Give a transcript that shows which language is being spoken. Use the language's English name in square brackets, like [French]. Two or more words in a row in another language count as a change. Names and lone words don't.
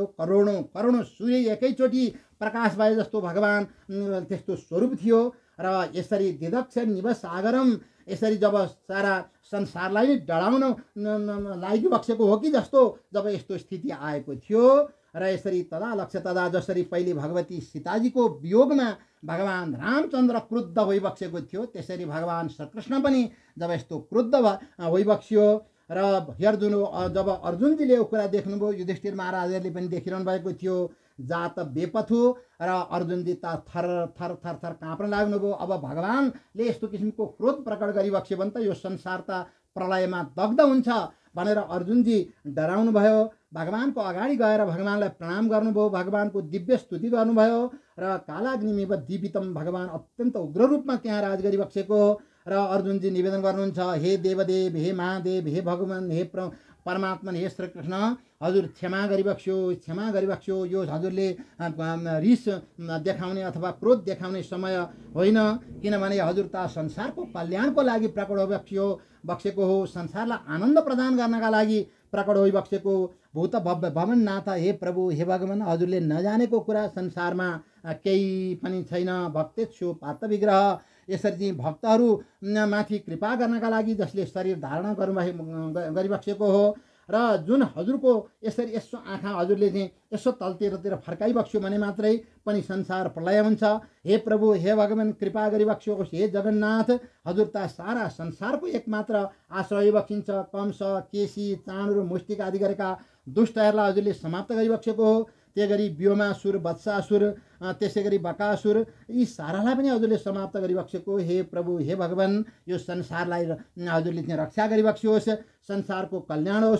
[Nepali] करोडौँ सूर्य एकैचोटि प्रकाश भए जस्तो भगवान् त्यस्तो स्वरूप थियो र यसरी [Sanskrit] दिदक्ष निव सागरम, [Nepali] यसरी जब सारा संसारलाई नै डढाउन लागिबक्सेको हो कि जस्तो जब यस्तो स्थिति आएको थियो र यसरी तदा लक्ष्य तदा जसरी पहिले भगवती सीताजीको वियोगमा भगवान् रामचन्द्र क्रुद्ध होइबक्सेको थियो, त्यसरी भगवान् श्रीकृष्ण पनि जब यस्तो क्रुद्ध होइबक्स्यो र जब अर्जुनजीले यो कुरा देख्नुभयो, युधिष्ठिर महाराजहरूले पनि देखिरहनु भएको थियो, [Sanskrit] जात बेपथु [Nepali] र अर्जुनजी त थर काँप्न लाग्नुभयो। अब भगवान्ले यस्तो किसिमको क्रोध प्रकट गरिबक्स्यो भने त यो संसार त प्रलयमा दग्ध हुन्छ भनेर अर्जुनजी डराउनु भयो। भगवानको अगाडि गएर भगवान्लाई प्रणाम गर्नुभयो, भगवानको दिव्य स्तुति गर्नुभयो र [Sanskrit] कालाग्निमेव दीपितम, [Nepali] भगवान् अत्यन्त उग्र रूपमा त्यहाँ राज गरिबक्सेको र अर्जुनजी निवेदन गर्नुहुन्छ, हे देवदेव, हे महादेव, हे भगवान्, हे परमात्मा, हे श्रीकृष्ण, हजुर क्षमा गरिबक्स्यो। यो हजुरले रिस देखाउने अथवा क्रोध देखाउने समय होइन, किनभने हजुर त संसारको कल्याणको लागि प्रकट होइबक्सेको हो, संसारलाई आनन्द प्रदान गर्नका लागि प्रकट होइबक्सेको भूत भवन नाथ, हे प्रभु, हे भगवान्, हजुरले नजानेको कुरा संसारमा केही पनि छैन। [Sanskrit] भक्तेच्छु पार्थ विग्रह, [Nepali] यसरी चाहिँ भक्तहरू माथि कृपा गर्नका लागि जसले शरीर धारण गरिबक्सेको हो र जुन हजुरको यसरी यसो आँखा हजुरले चाहिँ यसो तलतिर फर्काइबक्स्यो भने मात्रै पनि संसार प्रलय हुन्छ। हे प्रभु, हे भगवान्, कृपा गरिबक्स्योस्। हे जगन्नाथ, हजुर त सारा संसारको एकमात्र आश्रय बक्सिन्छ। कंस, केसी, चाँडु, मुष्टिक आदि गरेका दुष्टहरूलाई हजुरले समाप्त गरिबक्सेको हो। त्यही गरी व्योमासुर, वत्सासुर, त्यसै गरी बकासुर, यी सारालाई पनि हजुरले समाप्त गरिबक्सेको। हे प्रभु, हे भगवान्, यो संसारलाई हजुरले चाहिँ रक्षा गरिबक्स्योस्, संसारको कल्याण होस्।